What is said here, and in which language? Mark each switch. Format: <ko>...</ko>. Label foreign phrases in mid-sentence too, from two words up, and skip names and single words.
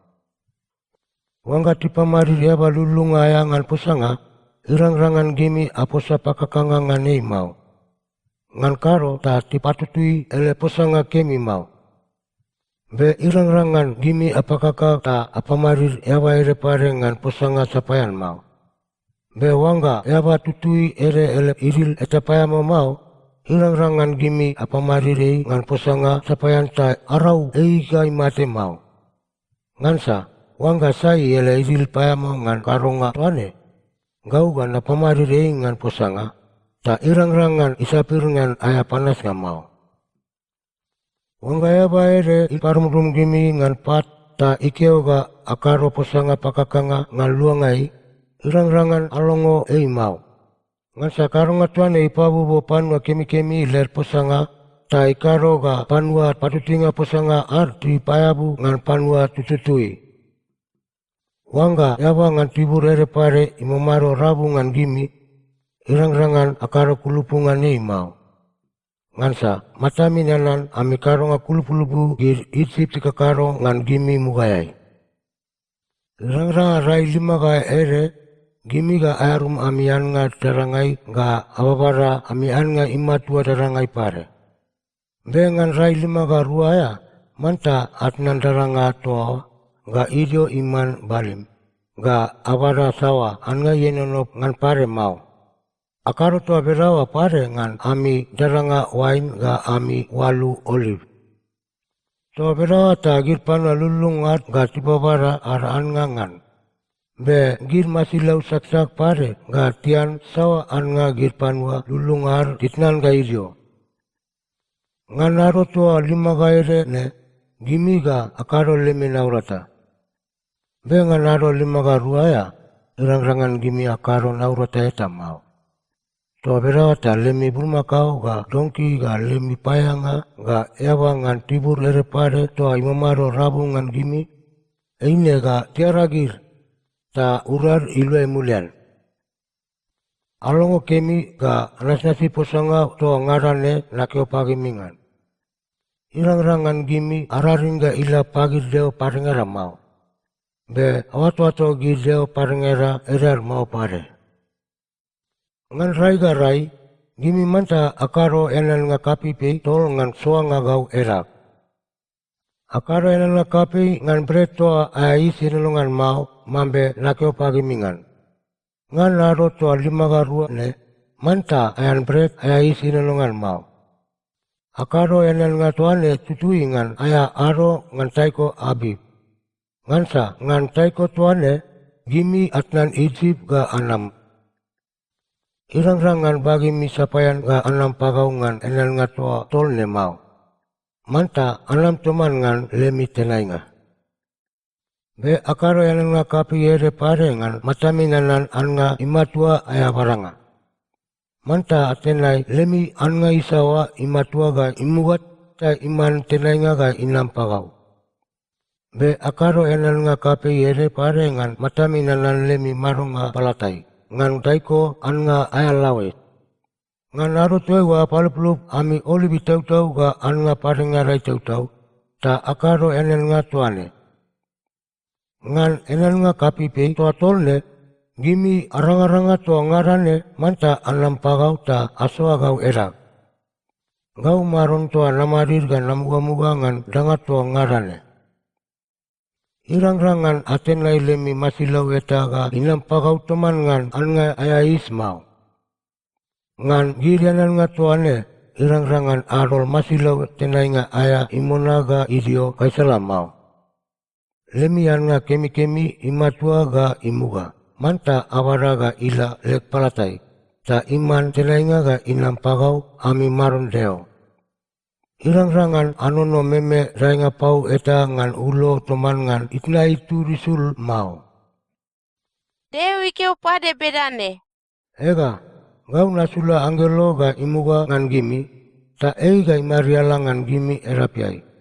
<mna>Wanga tipamari yaba lulunga ayangan posanga, irang-rangan gimi aposa pakakanga nganei mau. Ngan karo ta tipatutui ele posanga kemi mau. Be irang-rangan gimi apakaka ta apamarir yaba ere pare ngan posanga sapayan mau. Be wanga yaba tutui ere ele iril etapaya mau. Irang-rangan gimi apamarirei ngan posanga sapayan ta arau eigai mate mau. Ngansa wanga sai ele iril payamo ngan karonga tuane. Gau gan apamarirei ngan posanga ta irang-rangan isapir ngan aya panas nga mau. Wanga yaba ere iparum-rum gimi ngan pat ta ikeo ga akaro posanga pakakanga ngan luangai. Irang-rangan alongo ei mau. Ngansa karonga tuane ipabubo panua kemi-kemi ler posanga ta ikaro ga panua patutinga posanga arti payabu ngan panua tututui. Wanga yaba ngan tibur ere pare imamaro rabu ngan gimi irang-rangan akaro kulupungan nei mau. Ngansa matami nanan ami karonga kulupulupu gir itsip tika karo ngan gimi mugayai. Irang-rangan rai 5 ga ere gimi ga arum amian nga darangai ga ababara amian nga imatua darangai pare. Bengan rai 5 ga ruaya manta atnan daranga toa ga idio iman balim ga abara sawa anga yenonop ngan pare mau. Akaro toa berawa pare ngan ami daranga wine ga ami walu olive. Toa berawa ta gir panua lulungat ga tibabara araan ngan. Be gir masilau sak-sak pare ga tian sawa anga gir panua lulungar titnan ga idio. Ngan aro toa 5 ga ere ne gimi ga akaro leme naurata. Be ngan aro 5 ga ruaya irang-rangan gimi akaro naurata eta mau. Toa berawa ta lemi bulmakau ga dongki ga lemi payanga ga ewa ngan tibur ere pare toa imamaro rabu ngan gimi. Eine ga tiaragir ta urar ilue mulian. Alongo kemi ga nasnasi posanga toa ngarane nakeo pagi mingan. Irang-rangan gimi araringa ila pagir deo parengera mau. Be awat-wato gi deo parengera erar mau pare. Ngan rai ga rai, gimi manta akaro enan nga kapi pe tol ngan soa nga gau erak. Akaro enan nga kapi ngan breto aya isi nilungan mau mambe nakeo pagi mingan. Ngan naro toa 5 garua ne, manta ayan bret aya isi nilungan mau. Akaro enan nga toane tutui ngan aya aro ngan taiko abib. Ngansa ngan taiko toane gimi atnan Egypt ga anam. Irang-rangan bagi misapayan ga anam pagaungan enan nga toa tol ne mau. Manta anam toman ngan lemi tenainga. Be akaro enan nga kapi ere pare ngan mataminanan an nga imatua aya baranga. Manta atenai lemi an nga isawa imatua ga imugat ta iman tenainga ga inam pagau. Be akaro enan nga kapi ere pare ngan mataminanan lemi marunga palatai. Ngan taiko an nga aya lawet. Ngan aro tuai wa paluplup ami olibi tau-tau ga an nga parengarai tau-tau, ta akaro enen nga tuane. Ngan enen nga kapi pe toa tolne, gimi arang-aranga toa ngarane manta anam pagau ta asoa gau erak. Gau maron toa namarir ga namuga-muga ngan dangat toa ngarane. Irang-rangan atenai lemi masilau eta ga inam pagau toman ngan an nga aya ismau. Ngan girianan nga tuane irang-rangan arol masilau tenai nga aya imona ga idio kaisalamau. Lemi an nga kemi-kemi imatua ga imuga. Manta awara ga ila lek palatai. Ta iman tenai nga ga inam pagau ami maron deo. Irang-rangan anono meme rainga pau eta ngan ulo toman ngan itna itu risul mau. Dewi keu pade bedane. Ega, gau nasula angelo ga imuga ngan gimi, ta eiga imariala ngan gimi erapiai.</mna>